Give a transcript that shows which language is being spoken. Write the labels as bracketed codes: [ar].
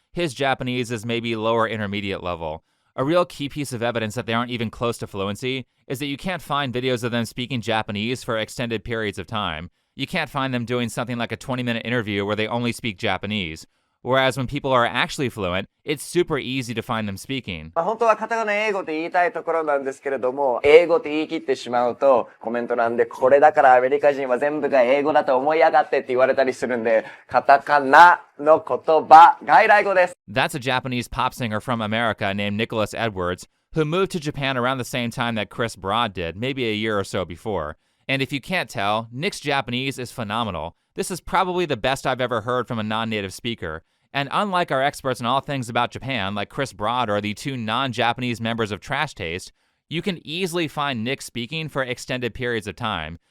[en] His Japanese is maybe lower intermediate level. A real key piece of evidence that they aren't even close to fluency is that you can't find videos of them speaking Japanese for extended periods of time. You can't find them doing something like a 20-minute interview where they only speak Japanese. Whereas when people are actually fluent, it's super easy to find them speaking. [ja] 本当はカタカナ英語って言いたいところなんですけれども、英語って言い切ってしまうとコメントなんで、これだからアメリカ人は全部が英語だと思いやがってって言われたりするんで、カタカナの言葉外来語です。 [en] That's a Japanese pop singer from America named Nicholas Edwards, who moved to Japan around the same time that Chris Broad did, maybe a year or so before. And if you can't tell, Nick's Japanese is phenomenal. This is probably the best I've ever heard from a non-native speaker. And unlike our experts in all things about Japan, like Chris Broad or the two non-Japanese members of Trash Taste, you can easily find Nick speaking for extended periods of time.